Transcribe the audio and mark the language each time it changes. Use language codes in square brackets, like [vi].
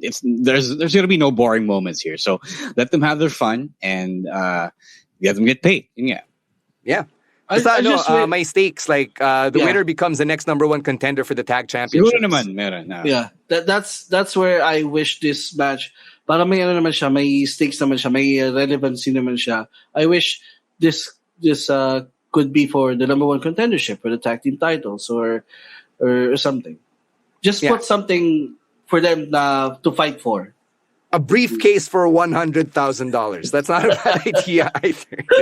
[en] There's going to be no boring moments here. So let them have their fun and let them get paid. Yeah. Yeah. My stakes, the winner becomes the next number 1 contender for the tag championship. Yeah. That's where I wish this match [tl] Para may ano naman siya, may stakes naman siya, may relevancy naman siya. [en] I wish this could be for the number one contendership for the tag team titles or something. Just put something for them to fight for. A briefcase for $100,000. That's not a bad idea either.